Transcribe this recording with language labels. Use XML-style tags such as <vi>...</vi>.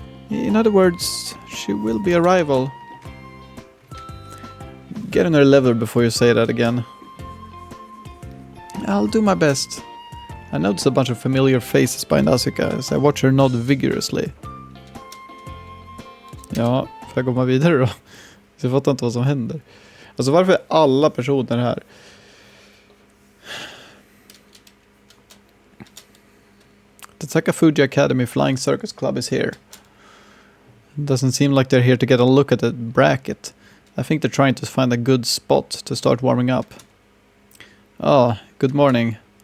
<en>In other words, she will be a rival. Get on her level before you say that again. I'll do my best. I notice a bunch of familiar faces behind Asuka as I watch her nod vigorously.</en> <sv>Ja, får jag komma vidare då? Så jag fattar inte vad som händer. Alltså varför är alla personer här?</sv> <en>The Takafuji Academy Flying Circus Club is here. Doesn't seem like they're here to get a look at the bracket. I think they're trying to find a good spot to start warming up. Oh, good morning.</en>